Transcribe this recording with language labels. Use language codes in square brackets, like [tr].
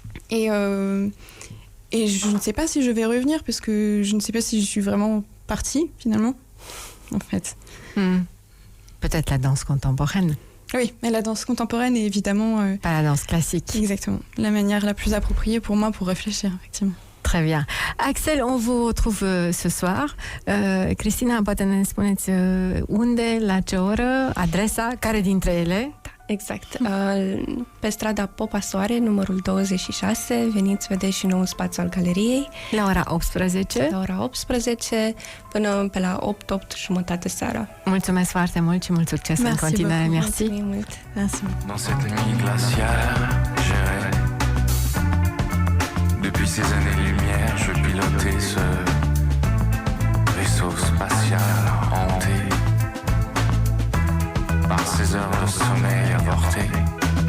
[fr] Et je ne sais pas si je vais revenir, parce que je ne sais pas si je suis vraiment partie, finalement, en fait. Peut-être la danse contemporaine. Oui, mais la danse contemporaine est évidemment... pas la danse classique. Exactement. La manière la plus appropriée pour moi pour réfléchir, effectivement. Très bien. Axel, on vous retrouve ce soir. [ro] Cristina, poate ne spuneți unde, la ce oră, adresa, care dintre ele? Exact. Pe strada Popa Soare, numărul 26, veniți, vedeți și nou spațiu al galeriei. La ora 18. La ora 18 până pe la 8:30 seara. Mulțumesc foarte mult și mult succes în continuare. [fr] Merci. [ro] Mult. [fr] Merci. Dans cette nuit glaciale, j'errais. Depuis ces années-lumière, je pilotais ce vaisseau spatial hanté par ces heures de sommeil avorté.